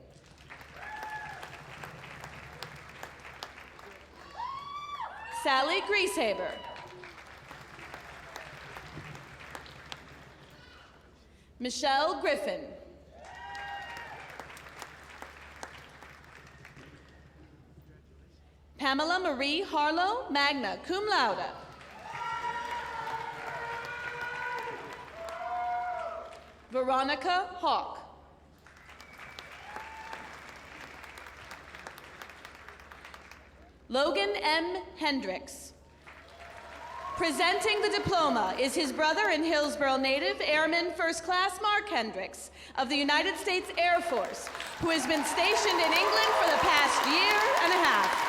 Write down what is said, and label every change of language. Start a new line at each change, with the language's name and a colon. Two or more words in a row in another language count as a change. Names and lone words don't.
English: Sally Grieshaber. Michelle Griffin. Pamela Marie Harlow,
Latin: magna cum laude.
English: Veronica Hawk. Logan M. Hendricks. Presenting the diploma is his brother and Hillsborough native, Airman First Class Mark Hendricks of the United States Air Force, who has been stationed in England for the past year and a half.